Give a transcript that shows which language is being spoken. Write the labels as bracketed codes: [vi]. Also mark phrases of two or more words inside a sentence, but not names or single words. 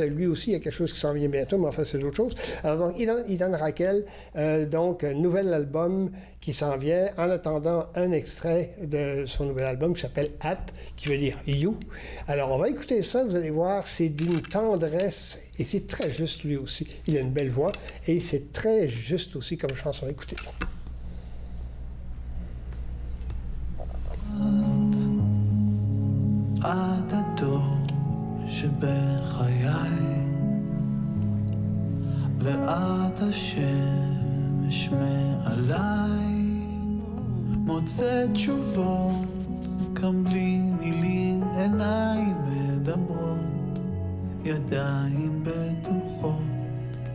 [fr] Lui aussi, il y a quelque chose qui s'en vient bientôt, mais enfin, c'est d'autres choses. Alors, donc, Idan Raquel, donc, un nouvel album qui s'en vient. En attendant, un extrait de son nouvel album qui s'appelle At, qui veut dire You. Alors, on va écouter ça, vous allez voir, c'est d'une tendresse, et c'est très juste, lui aussi. Il a une belle voix, et c'est très juste aussi comme chanson. Écoutez. [he] את הדור שבחיי ואת השמש מעליי מוצא תשובות גם בלי מילים עיניים מדברות ידיים בטוחות